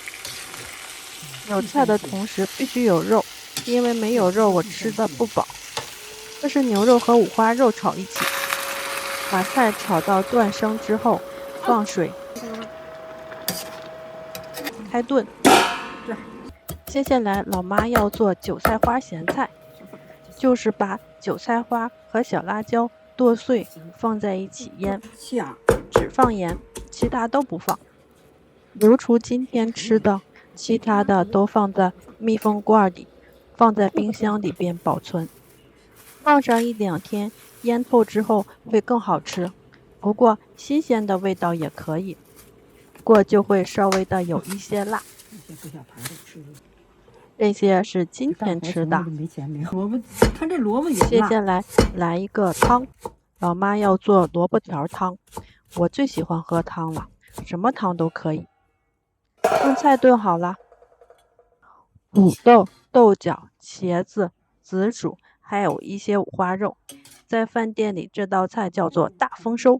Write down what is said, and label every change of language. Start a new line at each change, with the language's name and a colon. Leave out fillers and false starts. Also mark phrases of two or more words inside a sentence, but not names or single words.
Chinese: 有菜的同時必須有肉，因為沒有肉我吃得不飽。這是牛肉和五花肉炒一起，把菜炒到斷生之後，放水，開燉。接下來老媽要做韭菜花鹹菜，就是把韭菜花和小辣椒剁碎放在一起醃，只放鹽，其他都不放。如廚今天吃的，其他的都放在密封罐裡，放在冰箱裡邊保存。放上1-2天，醃透之後會更好吃。不過新鮮的味道也可以，不過就會稍微的有一些辣。這些是今天吃的。接下來一個湯，老媽要做蘿蔔條湯。我最喜歡喝湯了，什麼湯都可以。燉菜燉好了，土豆、豆角、茄子、紫薯，還有一些五花肉。在飯店裡這道菜叫做大豐收。